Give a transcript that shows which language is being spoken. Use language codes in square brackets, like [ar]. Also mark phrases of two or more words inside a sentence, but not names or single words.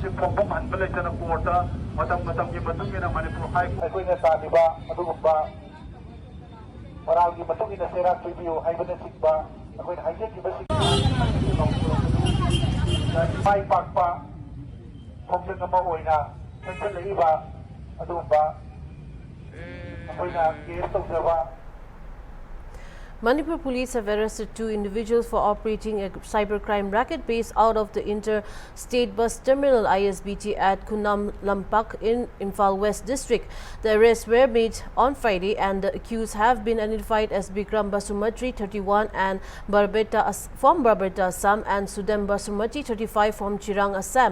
[mni] ꯐꯣꯡꯐꯝ ꯍꯟꯕ ꯂꯩꯇꯅ ꯀꯣꯔꯠꯇ ꯃꯇꯝꯒꯤ ꯃꯇꯨꯡ ꯏꯟꯅ ꯃꯅꯤꯄꯨꯔ ꯍꯥꯏ ꯑꯩꯈꯣꯏꯅ ꯇꯥꯜꯂꯤꯕ ꯑꯗꯨꯒꯨꯝꯕ ꯃꯔꯥꯜꯒꯤ ꯃꯇꯨꯡ ꯏꯟꯅ ꯆꯩꯔꯥꯛ ꯄꯤꯕꯤꯌꯨ ꯍꯥꯏꯕꯅꯆꯤꯡꯕ ꯑꯩꯈꯣꯏꯅ ꯍꯥꯏꯖꯈꯤꯕꯁꯤꯡ ꯃꯥꯏ ꯄꯥꯛꯄ ꯈꯣꯡꯖꯪ ꯑꯃ ꯑꯣꯏꯅ ꯆꯪꯁꯤꯜꯂꯛꯏꯕ ꯑꯗꯨꯒꯨꯝꯕ ꯑꯩꯈꯣina kees tawjaba. [en] Manipur police have arrested 2 individuals for operating a cybercrime racket based out of the Interstate Bus Terminal ISBT at Kunam Lampak in Imphal West District. The arrests were made on Friday and the accused have been identified as Bikram Basumatri, 31, and from Barbeta, Assam, and Sudem Basumati, 35, from Chirang, Assam.